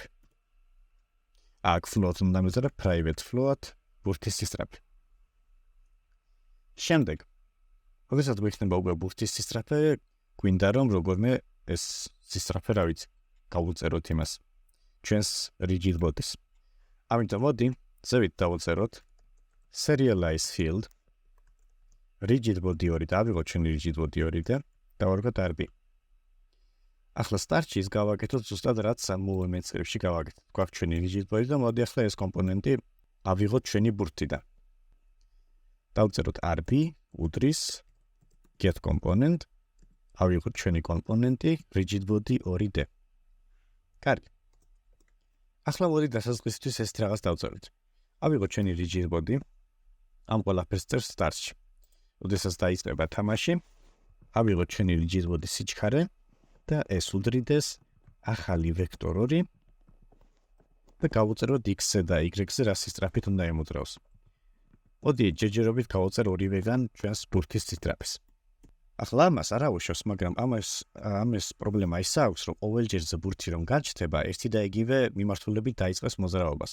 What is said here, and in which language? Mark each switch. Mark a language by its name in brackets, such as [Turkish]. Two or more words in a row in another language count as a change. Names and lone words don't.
[Georgian] აქ float უნდა მივწერა [English] private float [Georgian] ბურთის სისწრაფე. შემდეგ როდესაც გვექნება უკვე ბურთის სისწრაფე, გვინდა რომ როგორმე ეს სისწრაფე რა ვიცი, გავუწეროთ იმას ჩვენს [English] rigid body-ს. [Georgian] ამიტომ მოდი ზევით დავუწეროთ [English] serialize field rigid body 2 [Georgian] და ავიღოთ ჩვენი [English] rigid body 2 [Georgian] და დავარქვათ RB. ახლა სტარტში ის გავაკეთოთ ზუსტად რაც movement წრებში გავაკეთეთ. გვაქვს ჩვენი [English] rigid body [Georgian] და მოდი ახლა ეს კომპონენტი ავიღოთ ჩვენი ბურთიდან. დავწეროთ RB უდრის [English] get component [Georgian] ავიღოთ ჩვენი კომპონენტი [English] rigid body 2D. [Georgian] კარგი. ახლა მოდი დასაწყისისთვის ეს რაღაც დავწეროთ. ავიღოთ ჩვენი [English] rigid body [Georgian] ამ ყველაფერს წერს სტარტში. როდესაც დაიწყება თამაში, ავიღოთ ჩვენი [English] rigid body [Georgian] სიჩქარე და ეს უდრიდეს ახალი vector 2 და გავუწეროთ x-ზე და y-ზე რა სისწრაფით უნდა ემოძრაოს. მოდი ჯერჯერობით გავუწერ ორივეგან ჩვენს ბურთის სისწრაფეს. ახლა ამას არ აუშვებს, მაგრამ ამას პრობლემა ის აქვს, რომ ყოველ ჯერზე ბურთი რომ გაჩნდება, ერთი და იგივე მიმართულებით დაიწყეს მოძრაობას.